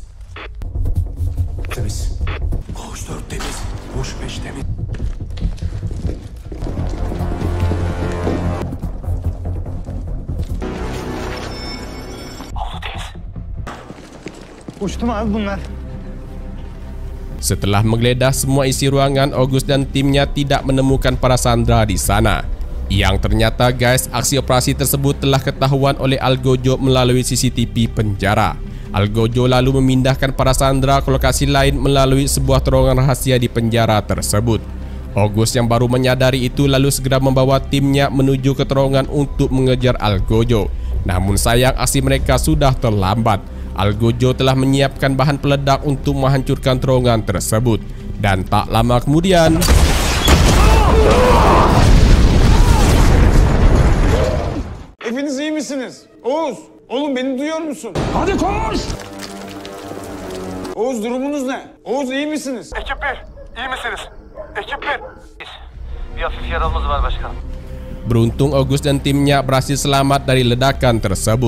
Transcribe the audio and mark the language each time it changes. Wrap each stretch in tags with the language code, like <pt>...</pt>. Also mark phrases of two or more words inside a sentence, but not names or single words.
<tr>Temiz. Koğuş 4 temiz. Koğuş 5 temiz. Avlu temiz. Uçtu mu abi bunlar?</tr> <id>Setelah menggeledah semua isi ruangan, August dan timnya tidak menemukan para sandera di sana. Yang ternyata guys, aksi operasi tersebut telah ketahuan oleh Algojo melalui CCTV penjara. Algojo lalu memindahkan para sandera ke lokasi lain melalui sebuah terowongan rahasia di penjara tersebut. August yang baru menyadari itu lalu segera membawa timnya menuju ke terowongan untuk mengejar Algojo. Namun sayang aksi mereka sudah terlambat. Algojo telah menyiapkan bahan peledak untuk menghancurkan terowongan tersebut. Dan tak lama kemudian,</id> <tr>Hepiniz iyi misiniz? Oğuz, oğlum beni duyuyor musun? Hadi koş! Oğuz durumunuz ne? Oğuz iyi misiniz? Ekip 1, iyi misiniz? Ekip 1. Bir hafif yaralımız var başkanım.</tr> <id>beruntung August dan timnya berhasil selamat dari ledakan tersebut.</id>